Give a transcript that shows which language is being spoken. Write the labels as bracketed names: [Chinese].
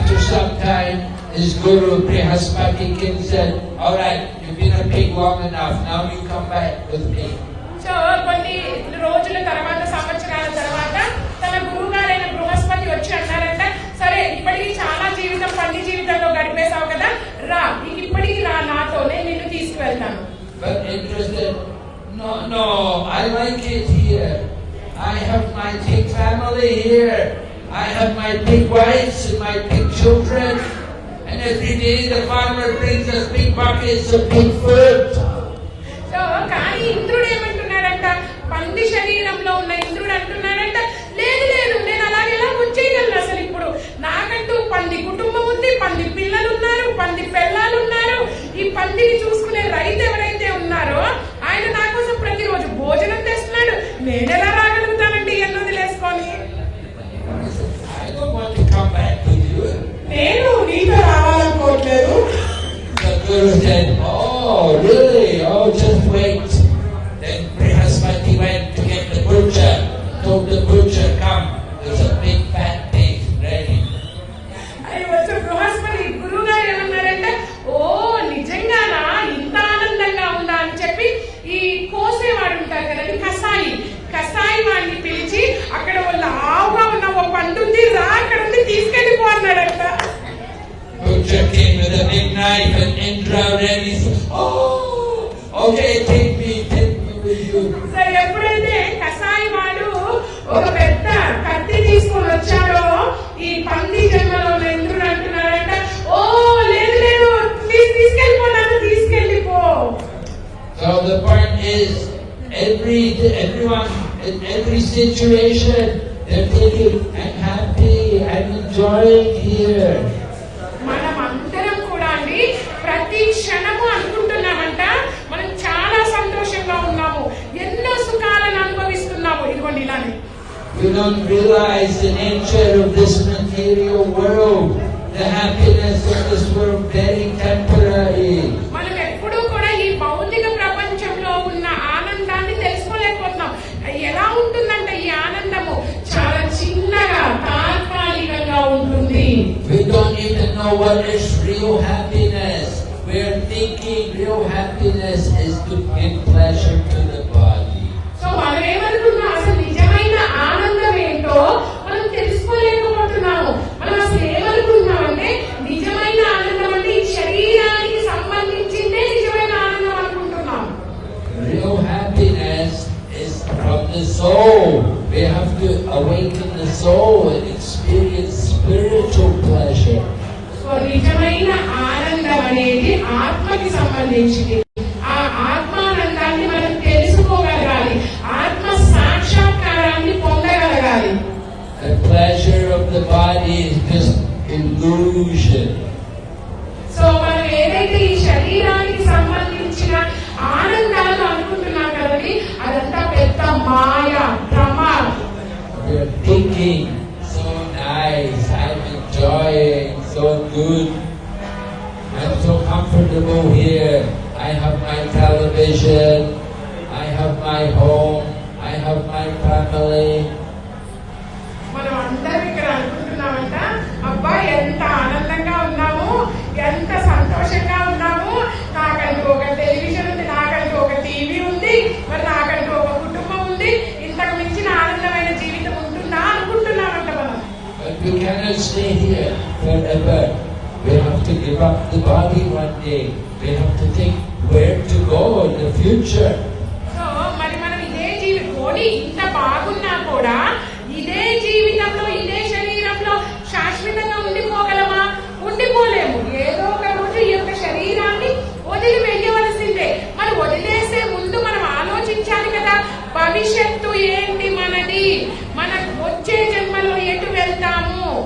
[English] sometime, his guru Brihaspati King said, all right, you've been a pig long enough, now you come back with me. [Telugu] So కొన్ని రోజుల తర్వాత సంవత్సరాల తర్వాత తన గురువు గారైన బృహస్పతి వచ్చి అన్నారంట, సరే ఇప్పటికి చాలా జీవితం పంది జీవితంలో గడిపేశావు కదా, రా ఇప్పటికి రా నాతోనే నిన్ను తీసుకువెళ్తాను. [English] But interested, no, I like it here. I have my big family here. I have my big wives and my big children. And every day the farmer brings us big buckets of pig food. [Telugu] So కానీ ఇంద్రుడు ఏమంటున్నాడంట, పంది శరీరంలో ఉన్న ఇంద్రుడు అంటున్నాడంట, లేదు లేదు నేను అలాగే ఎలా వచ్చేయగలను, అసలు ఇప్పుడు నాకంటూ పంది కుటుంబం ఉంది, పంది పిల్లలు ఉన్నారు, పంది పిల్లలు ఉన్నారు, ఈ పందిని చూసుకునే రైతు ఎవరైతే ఉన్నారో ఆయన నా కోసం ప్రతిరోజు భోజనం తెస్తున్నాడు, నేను ఎలా రాగలుగుతానండి ఎన్ని వదిలేసుకొని. [English] I don't want to come back with you. [Telugu] నేను నీతో రావాలనుకోవట్లేదు. [English] The Guru said, oh really? Oh, just wait. Then Brihaspati went to get the butcher. Told the butcher, come, there's a big fat pig ready. [Telugu] అది వచ్చి బృహస్పతి గురువు గారు ఏమన్నారంటే, ఓ నిజంగానా ఇంత ఆనందంగా ఉందా అని చెప్పి ఈ కోసేవాడు ఉంటారు కదండి కసాయి వాడిని పిలిచి అక్కడ వాళ్ళ ఆవుగా ఉన్న ఓ పండు ఉంది రా అక్కడ ఉంది తీసుకెళ్ళిపో అన్నాడంట. [English] Butcher came with a big knife and Indra ready. Oh, okay, take me with you. [Telugu] So ఎప్పుడైతే కసాయి వాడు ఒక పెద్ద కత్తి తీసుకొని వచ్చాడో ఈ పంది జన్మలో ఉన్న ఇంద్రుడు అంటున్నాడంట, ఓ లేదు లేదు please తీసుకెళ్ళిపో. [English] So the point is, everyone in every situation, they're thinking, I'm happy, I'm enjoying here. [Telugu] మనం అందరం కూడా అండి ప్రతి క్షణము అనుకుంటున్నామంట మనం చాలా సంతోషంగా ఉన్నాము, ఎన్నో సుఖాలను అనుభవిస్తున్నాము. ఇదిగోండి ఇలానే [English] You don't realize the nature of this material world. The happiness of this world very temporary. [Telugu] మనం ఎప్పుడూ కూడా ఈ భౌతిక ప్రపంచంలో ఉన్న ఆనందాన్ని తెలుసుకోలేకపోతున్నాం. ఎలా ఉంటుందంటే ఈ ఆనందము చాలా చిన్నగా తాత్కాలికంగా ఉంటుంది. [English] We don't even know what is real happiness. We are thinking real happiness is to give pleasure to the body. [Telugu] So మనం ఏమనుకున్నాం, అసలు నిజమైన ఆనందం ఏంటో మనం తెలుసుకోలేకపోతున్నాము. మనం అసలు ఏమనుకుంటున్నామంటే నిజమైన ఆనందం అంటే ఈ శరీరానికి సంబంధించిందే నిజమైన ఆనందం అనుకుంటున్నాం. [English] Real happiness is from the soul. We have to awaken the soul and experience spiritual pleasure. [Telugu] So నిజమైన ఆనందం అనేది ఆత్మకి సంబంధించింది. ఆ ఆత్మానందాన్ని మనం తెలుసుకోగలగాలి, ఆత్మ సాక్షాత్కారాన్ని పొందగలగాలి. [English] The pleasure of the body is just illusion. [Telugu] So మనం ఏదైతే ఈ శరీరానికి సంబంధించిన ఆనందాలు అనుకుంటున్నాం కదండి అదంతా పెద్ద మాయ భ్రమ. [English] We are thinking, so nice, I'm enjoying, so good. I'm so comfortable here. I have my television, I have my home, I have my family. [Telugu] మనం అందరం ఇక్కడ అనుకుంటున్నామంట, అబ్బా ఎంత ఆనందంగా ఉన్నాము, ఎంత సంతోషంగా ఉన్నాము, నాకంటూ ఒక టెలివిజన్ ఉంది, నాకంటూ ఒక టీవీ ఉంది, మరి నాకంటూ ఒక కుటుంబం ఉంది, ఇంతకు మించిన ఆనందమైన జీవితం ఉంటుందా అనుకుంటున్నామంట మనం. [English] But we cannot stay here forever. We have to give up the body one day. We have to think where to go in the future. [Telugu] So మరి మనం ఇదే పోనీ ఇంత బాగున్నా కూడా ఇదే జీవితంలో ఇదే శరీరంలో శాశ్వతంగా ఉండిపోగలమా? ఉండిపోలేము. ఏదో ఒక రోజు ఈ యొక్క శరీరాన్ని వదిలి వెయ్యవలసిందే. మరి వదిలేసే ముందు మనం ఆలోచించాలి కదా, భవిష్యత్తు ఏంటి మనది, మన వచ్చే జన్మలో ఎటు వెళ్తాము.